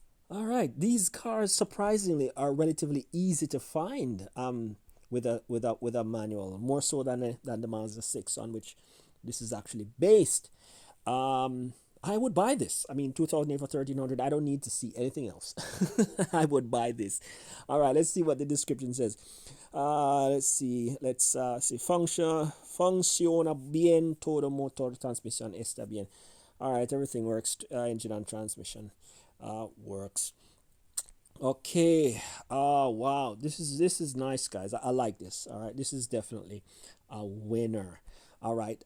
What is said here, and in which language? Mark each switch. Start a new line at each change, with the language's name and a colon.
English: All right, these cars surprisingly are relatively easy to find with a manual, more so than the Mazda 6 on which this is actually based. I would buy this. I mean, 2008 for 1300. I don't need to see anything else. I would buy this. All right, let's see what the description says. Let's see. Let's see.
Spanish: Funciona bien todo motor transmisión está bien.
English: All right, everything works. Engine and transmission works. Okay. Wow. This is nice, guys. I like this. All right. This is definitely a winner. All right.